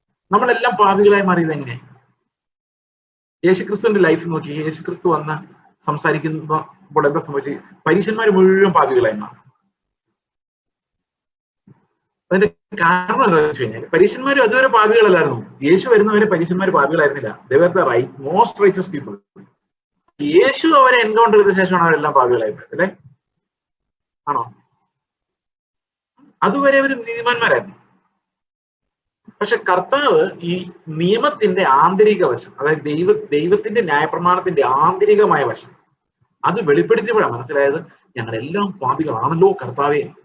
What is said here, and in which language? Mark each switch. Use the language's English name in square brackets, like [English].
[Malayalam] നമ്മളെല്ലാം പാപികളായി മാറിയത് എങ്ങനെ? യേശുക്രിസ്തുവിന്റെ ലൈഫ് നോക്കി, യേശുക്രിസ്തു വന്ന് സംസാരിക്കുമ്പോൾ എന്താ സംഭവിച്ചത്? പരീശന്മാർ മുഴുവൻ പാപികളായി മാറി. അതിന്റെ കാരണം എന്താ വെച്ച് കഴിഞ്ഞാൽ, പരീശന്മാരും അതുവരെ പാപികളല്ലായിരുന്നു. യേശു വരുന്നവരെ പരീശന്മാർ പാപികളായിരുന്നില്ല. [English] They were the most righteous people. [Malayalam] യേശു അവരെ എൻകൗണ്ടർ ചെയ്ത ശേഷമാണ് അവരെല്ലാം പാപികളായി പോയത്, അല്ലെ? ആണോ? അതുവരെ അവർ നീതിമാന്മാരായിരുന്നു. പക്ഷെ കർത്താവ് ഈ നിയമത്തിന്റെ ആന്തരിക വശം, അതായത് ദൈവത്തിന്റെ ന്യായപ്രമാണത്തിന്റെ ആന്തരികമായ വശം, അത് വെളിപ്പെടുത്തിയപ്പോഴാണ് മനസ്സിലായത് ഞങ്ങളെല്ലാം പാപികളാണല്ലോ കർത്താവേ.